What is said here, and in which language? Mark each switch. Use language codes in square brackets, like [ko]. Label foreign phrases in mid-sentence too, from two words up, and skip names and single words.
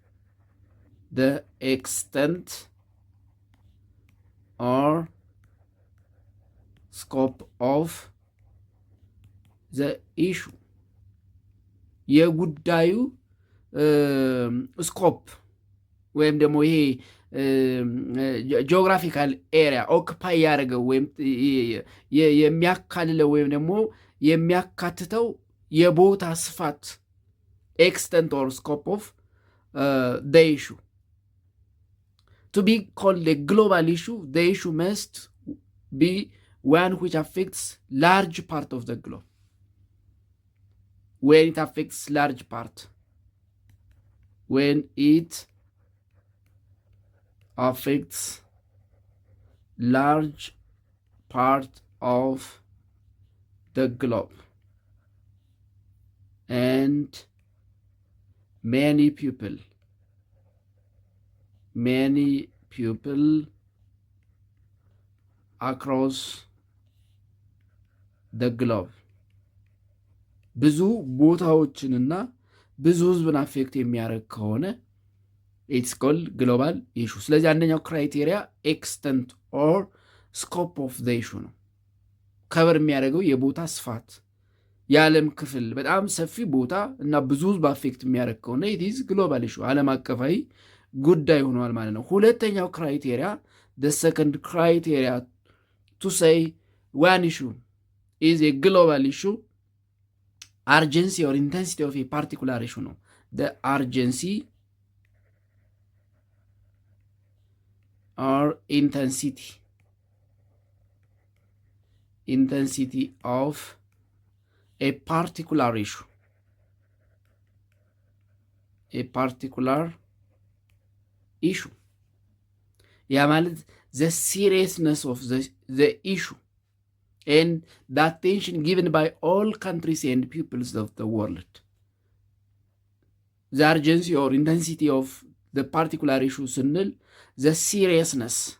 [en] extent or scope of the issue [am] የጉዳዩ ስኮፕ ወይም ደግሞ ይሄ [en] geographical area occupy [am] ያደረገው ወይም የሚያካልለው ወይም ደግሞ የሚያካትተው የቦታ ስፋት [en] extent or scope of the issue to be called a global issue, the issue must be one which affects large part of the globe. When it affects large part, when it affects large part of the globe and many people across the globe [am] ብዙ ቦታዎችንና ብዙ ህዝብን አፌክት የሚያደርግ ከሆነ [en] it's called global issue። [am] ስለዚህ አንደኛው ክራይቴሪያ [en] extent or scope of the issue [am] ነው። ከበር የሚያደርገው የቦታ ስፋት የዓለም ክፍል በጣም ሰፊ ቦታ እና ብዙ ህዝብ አፌክት የሚያደርግ ከሆነ [en] it's global issue [am] ዓለም አቀፋዊ ጉዳይ ሆኗል ማለት ነው። ሁለተኛው ክራይቴሪያ [en] the second criteria to say one issue is a global issue, urgency or intensity of a particular issue [am] ነው። [en] the urgency or intensity of a particular issue, a particular issue [am] ያ ማለት [en] the seriousness of the issue and the attention given by all countries and peoples of the world. The urgency or intensity of the particular issue ስንል the seriousness